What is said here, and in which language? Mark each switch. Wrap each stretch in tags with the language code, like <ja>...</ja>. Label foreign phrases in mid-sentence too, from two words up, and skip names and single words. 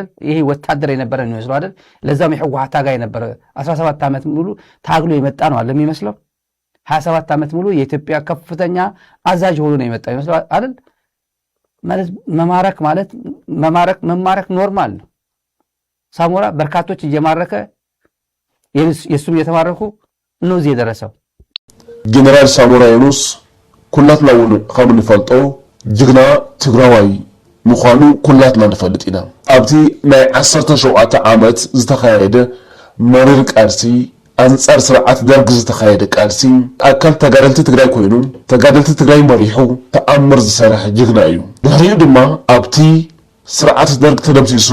<am>ይሄ ወታደር የነበረ ነው የሚመስለው አይደል? ለዛም የህወሓት ታጋይ የነበረ 17 ዓመት ሙሉ ታግሎ የመጣ ነው አለ የሚመስለው። 27 ዓመት ሙሉ የኢትዮጵያ ከፍተኛ አዛዥ ሆኖ ነው የመጣ የሚመስለው አይደል? ማለት መማረክ ኖርማል ነው። ሳሞራ በርካቶች እየማረከ የሱም እየተማረኩ ነው እዚህ የደረሰው።</am> <ti>ጀነራል ሳሞራ የኑስ ኩላትና እውን ከም ንፈልጦ ጅግና ትግራዋይ ምዃኑ ኩላትና ንፈልጥ ኢና ኣብቲ ናይ 17 ዓመት ዝተኻየደ መሪር ቃልሲ አንጻር ስርዓት ደርግ ዝተኻየደ ቃልሲ ኣካል ተጋደልቲ ትግራይ ኮይኑ ተጋደልቲ ትግራይ መሪሑ ተኣምር ዝሰርሕ ጅግና እዩ ድሕሪኡ ድማ ኣብቲ ስርዓት ደርግ ተደምሲሱ</ti>